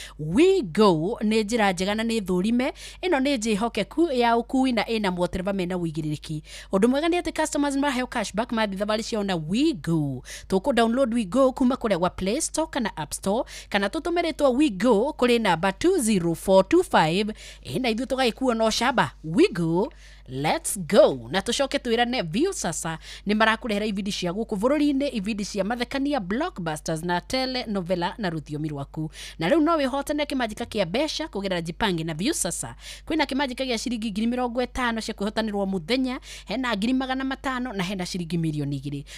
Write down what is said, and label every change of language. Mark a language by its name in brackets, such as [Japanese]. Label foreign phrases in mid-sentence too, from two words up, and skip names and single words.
[Kikuyu] We Go nĩ njĩra njega na nĩ thũrime. Ĩno nĩ njĩhokeku ya ũkui na ĩna motereba mena ũigĩrĩrĩki. Ũndũ mwega nĩ atĩ customers maheo cashback mathiĩ thabarĩ ciao na We Go. Tũkũ download We Go kuma kũrĩa gwa Play Store kana App Store, kana tũtũme rĩtwa We Go kũrĩ namba two zero four two five. Ĩ, na ithuĩ tũgagĩkuo na ũcamba. [English] We Go, let's go. [Kikuyu] Na tũcoke twĩrane Viu sasa nĩ marakũrehera ibindi cia gũkũ bũrũri-inĩ, ibindi cia mathekania, blockbusters na telenovela na rũthiomi rwaku. Na rĩu no wĩhotane kĩmanjĩka kĩa mbeca kũgerera Jipange na Viu sasa. Kwĩna kĩmanjĩka gĩa ciringi ngiri mĩrongo ĩtano cia kwĩhotanĩrwo mũthenya, hena ngiri magana matano na hena ciringi mirioni igĩrĩ.